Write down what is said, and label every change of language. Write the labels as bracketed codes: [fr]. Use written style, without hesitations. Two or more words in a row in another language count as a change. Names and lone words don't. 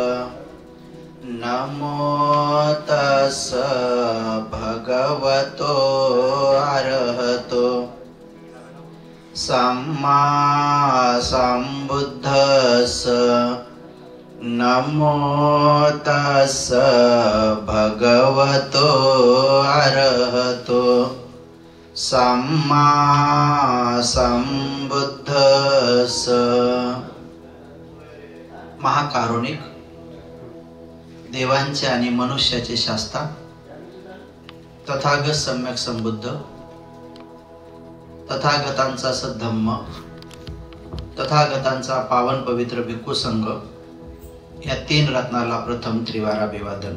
[pi] नमो तस् भगवतो अरहतो सम्मा सम्बुद्धस्स. नमो तस् भगवतो अरहतो सम्मा सम्बुद्धस्स. [mr] महाकारुणिक देवांचे आणि मनुष्याचे शास्ता तथागत सम्यक संबुद्ध, तथागतांचा सद्धम्म, तथागतांचा पावन पवित्र भिक्खू संघ, या तीन रत्नाला प्रथम त्रिवार अभिवादन.